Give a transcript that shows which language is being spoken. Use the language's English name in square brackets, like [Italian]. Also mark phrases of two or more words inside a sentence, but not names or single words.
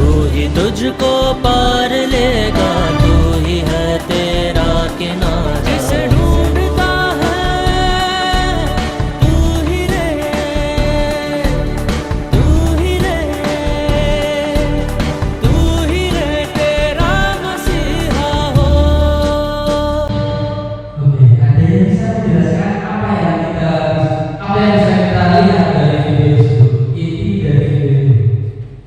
[Hindi] ही तुझको पार लेगा तू ही है तेरा किनारा जिसे ढूंढता है तू ही रहे तू ही रहे तू ही रहे तेरा मसीहा हो [Indonesian] Oke, ada yang bisa menjelaskan apa yang bisa kita lihat dari video tersebut, inti dari video itu?